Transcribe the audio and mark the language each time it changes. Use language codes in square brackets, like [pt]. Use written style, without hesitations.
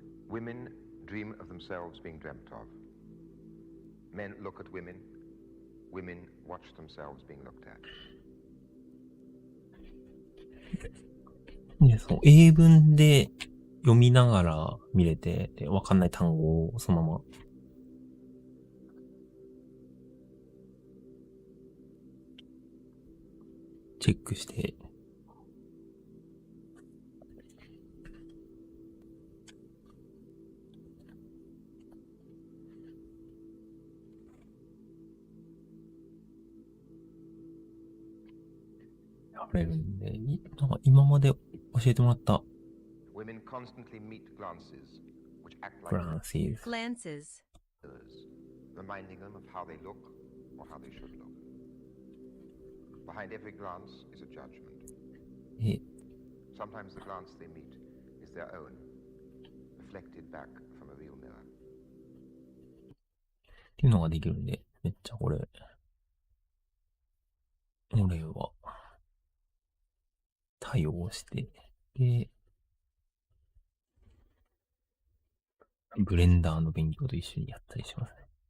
[en] Women dream of themselves being dreamt of. Men look at women. Women watch themselves being looked at. [ja] ね、そう、英文で読みながら見れて、でわかんない単語をそのままチェックして、やれるんで、なんか今まで教えてもらった [en] Women constantly meet glances, which act like glances Glances. mirrors, reminding them of how they look or how they should look. Behind every glance is a judgment. え、 Sometimes the glance they meet is their own, reflected back from a real mirror. [ja] っていうのができるんで、めっちゃこれは対応して、で、ブレンダーの勉強と一緒にやったりしますね。